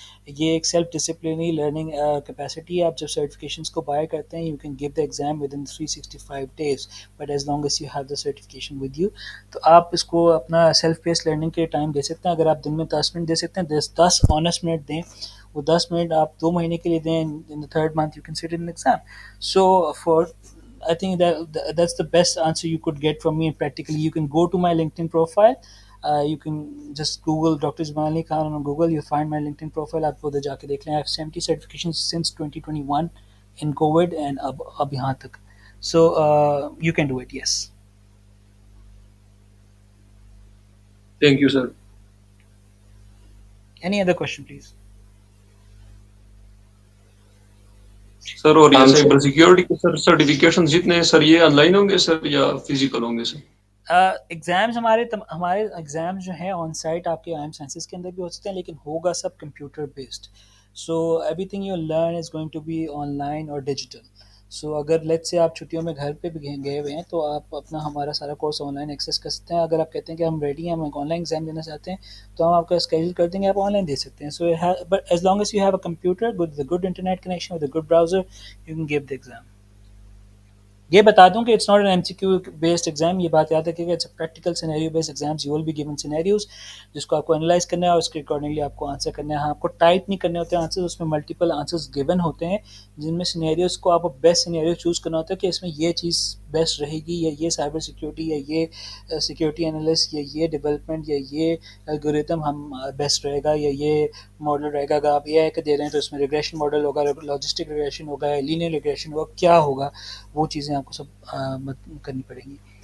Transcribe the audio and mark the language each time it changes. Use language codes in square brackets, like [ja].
[ur] یہ ایک self disciplinary learning capacity ہے. آپ جب سرٹیفکیشنس کو بائی کرتے ہیں [en] You can give the exam within 365 days, but as long as you have the certification with you. [ur] تو آپ اس کو اپنا سیلف بیس لرننگ کے ٹائم دے سکتے ہیں. اگر آپ دن میں 10 منٹ دے سکتے ہیں, 10 آنیسٹ منٹ دیں. وہ 10 منٹ آپ 2 مہینے کے لیے دیں. [en] In the third month you can sit in an exam. So for I think that's the best answer you could get from me. Practically you can go to my LinkedIn profile. You can just Google Dr. Jibran Khan on Google. You'll find my LinkedIn profile. [ur] آپ ادھر جا کے دیکھ لیں. [en] I have 70 certifications since 2021 in COVID and [ur] اب یہاں تک. [en] So you can do it, yes. Thank you sir. Any other question please? [ur] سر اور یہ سائبر سیکیورٹی کے سر سرٹیفکیشن جتنے سر یہ آن لائن ہوں گے سر یا فزیکل ہوں گے سر؟ ایگزامز ہمارے ایگزامز جو ہیں آن سائٹ آپ کے IMSciences کے اندر بھی ہو سکتے ہیں, لیکن ہوگا سب computer based. [en] so everything you learn is going to be online [ur] اور ڈیجیٹل. سو اگر لیٹ سے آپ چھٹیوں میں گھر پہ بھی گئے ہوئے ہیں تو آپ اپنا ہمارا سارا کورس آن لائن ایکسیس کر سکتے ہیں. اگر آپ کہتے ہیں کہ ہم ریڈی ہیں, ہم آن لائن ایگزام دینا چاہتے ہیں, تو ہم آپ کا اسکیجول کر دیں گے, آپ آن لائن دے سکتے ہیں. [en] So but as long as you have a computer with a good internet connection with a good browser, you can give the exam. [ur] یہ بتا دوں کہ [en] It's not an MCQ based exam. [ur] یہ بات یاد رکھیے گا, [en] It's a practical scenario based exams. You will be given scenarios [ur] جس کو آپ کو انالائز کرنا ہے اور اس کے اکارڈنگلی آپ کو آنسر کرنا ہے. ہاں, آپ کو ٹائپ نہیں کرنے ہوتے آنسر, اس میں ملٹیپل آنسرز گیون ہوتے ہیں جن میں سینیریوز کو آپ کو بیسٹ سینیریو چوز کرنا ہوتا ہے کہ اس میں یہ چیز بیسٹ رہے گی, یا یہ سائبر سیکیورٹی, یا یہ سیکیورٹی انالسٹ, یا یہ ڈیولپمنٹ, یا یہ الگوریتم ہم بیسٹ رہے گا, یا یہ ماڈل رہے گا. اگر آپ اے آئی کا دے رہے ہیں تو اس میں ریگریشن ماڈل ہوگا, لاجسٹک ریگریشن ہوگا, یا لینئر ریگریشن ہوگا, کیا ہوگا, وہ چیزیں آپ کو سب کرنی پڑیں گی.